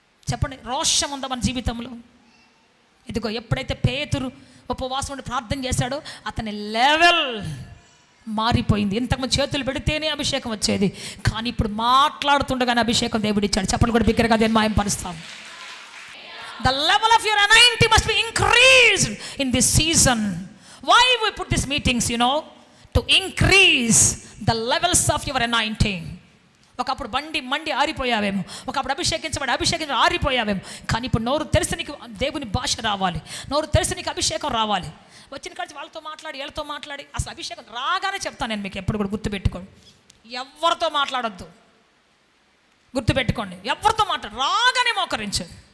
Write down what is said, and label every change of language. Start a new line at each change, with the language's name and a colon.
Telugu: చెప్పండి, రోషం ఉందా మన జీవితంలో? ఇదిగో ఎప్పుడైతే పేతురు ఉపవాసం ఉండి ప్రార్థన చేశాడో అతని లెవెల్ మారిపోయింది. ఇంతకుముందు చేతులు పెడితేనే అభిషేకం వచ్చేది, కానీ ఇప్పుడు మాట్లాడుతుండగానే అభిషేకం దేవుడు ఇచ్చాడు. చెప్పండి కూడా బిగ్గరగా దేని మాయం పరుస్తాం.
English: The level of your anointing must be increased in this season. Why we put these meetings, to increase the levels of your anointing.
Telugu: ఒకప్పుడు మండి ఆరిపోయావేమో, ఒకప్పుడు అభిషేకించబడి ఆరిపోయావేమో, కానీ ఇప్పుడు నోరు తెరిసి నీకు దేవుని భాష రావాలి, నోరు తెరిసి నీకు అభిషేకం రావాలి. వచ్చిన కాడికి వాళ్ళతో మాట్లాడి వీళ్ళతో మాట్లాడి, అసలు అభిషేకం రాగానే చెప్తాను నేను మీకు, ఎప్పుడు కూడా గుర్తుపెట్టుకోండి, ఎవరితో మాట్లాడొద్దు, గుర్తుపెట్టుకోండి, ఎవరితో రాగానే మోకరించు.